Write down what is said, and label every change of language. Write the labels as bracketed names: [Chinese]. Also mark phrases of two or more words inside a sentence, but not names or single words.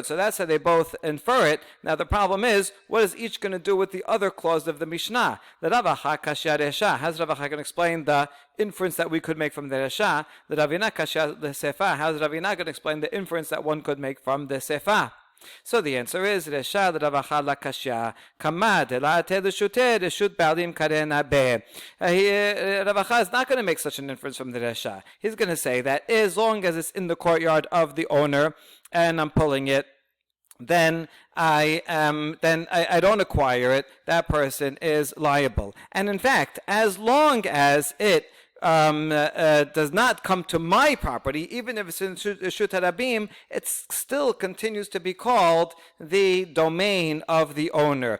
[English] So that's how they both infer it. Now the problem is, what is each going to do with the other clause of the Mishnah? The Ravacha [Aramaic] קשיא רישא. [English] How's Ravacha going to explain the inference that we could make from the Resha? The Ravina Kashya the Sefa. How's Ravina going to explain the inference that one could make from the Sefa? So the answer is [Aramaic] רישא דרב אחא לא קשיא כמאן דלא תיתי לרשותו לרשות בעלים קרינא ביה. [English] Ravacha is not going to make such an inference from the Resha. He's going to say that as long as it's in the courtyard of the owner and I'm pulling it, then I don't acquire it. That person is liable. And in fact, as long as it does not come to my property, even if it's in [Hebrew] רשות הרבים, [English] it still continues to be called the domain of the owner.